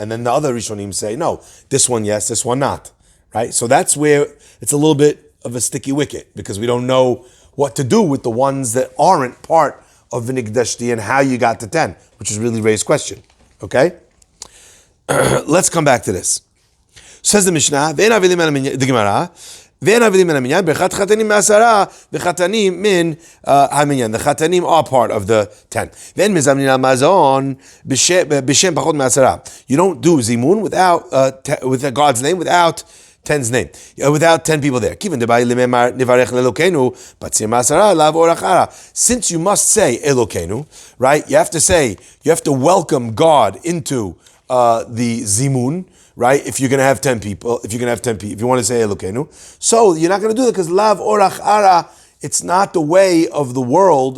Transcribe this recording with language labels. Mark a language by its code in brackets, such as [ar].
[en] And then the other rishonim say, no, this one yes, this one not. Right? So that's where it's a little bit of a sticky wicket because we don't know what to do with the ones that aren't part of V'nikdeshti and how you got to 10, which is really Ray's question. Okay? Let's come back to this. Says the Mishnah, the Gemara, [he] ואין עבדים מן המניין, ברכת חתנים מעשרה, וחתנים מן המניין. [en] The חתנים are part of the 10. [he] ואין מזמנין על מזון בשם פחות מעשרה. [en] You don't do zimun with God's name, without 10's name, without 10 people there. [arc] כיוון דבאי למאמר נברך לאלוקינו, בציר מעשרה, לאו אורח חרא. [en] Since you must say Elokeinu, right? You have to welcome God into the zimun, right? If you're going to have 10 people, if you want to say Elokeinu. So you're not going to do that because [arc] lav orach ara, [en] it's not the way of the world.